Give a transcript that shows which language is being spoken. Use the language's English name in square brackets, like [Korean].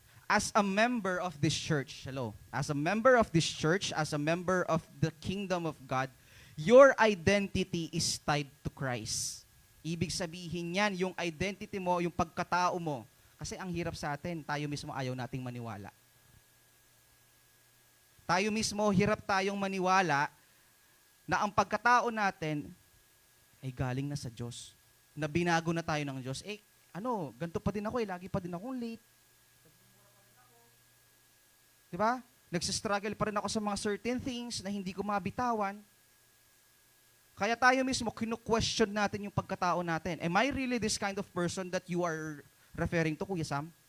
[English] As a member of this church, as a member of this church, as a member of the kingdom of God, your identity is tied to Christ. [Filipino] Ibig sabihin yan, yung identity mo, yung pagkatao mo. Kasi ang hirap sa atin, tayo mismo ayaw nating maniwala. Tayo mismo, hirap tayong maniwala na ang pagkatao natin ay galing na sa Diyos. Na binago na tayo ng Diyos. Ganito pa din ako lagi pa din akong late. Diba? Nagsistruggle pa rin ako sa mga [English] certain things [Filipino] na hindi ko mabitawan. Kaya tayo mismo, kinu-question natin yung pagkatao natin. [English] Am I really this kind of person that you are referring to, Kuya Sam?